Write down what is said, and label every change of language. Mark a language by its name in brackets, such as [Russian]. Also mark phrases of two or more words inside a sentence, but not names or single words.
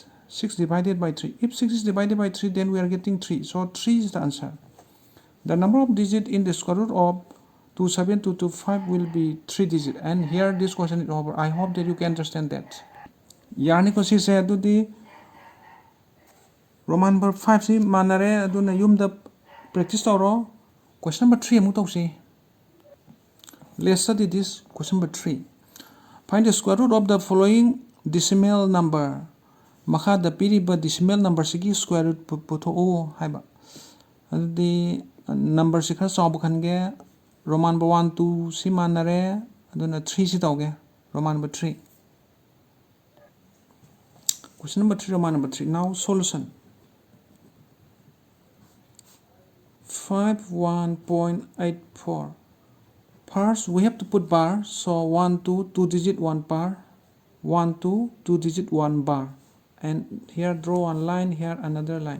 [English] 6 divided by 3. If 6 is divided by 3, then we are getting 3. So 3 is the answer. The number of digits in the square root of 27225 will be 3 digits. And here this question is over. I hope that you can understand that. [Manipuri] Yani ko si say adudi [English] Roman number [Manipuri] 5 si manare aduna yumda practice tawro. [English] Question number 3 [Manipuri] amu tawsi. [English] Let's study this question number 3. Find the square root of the following decimal number. [Manipuri] Makhada piriba [English] decimal number [Manipuri] sigi [English] square root [Manipuri] putho'u haiba. Adudi number si khara chawba khange [English] Roman number [Manipuri] 1 2 si manare aduna 3 si tawge [English] Roman number [Manipuri] 3. [English] Question number 3, Roman number 3. Now solution. 51.84. First we have to put bar, so 1 2 2 digit 1 bar, 1 2 2 digit 1 bar, and here draw one line, here another line.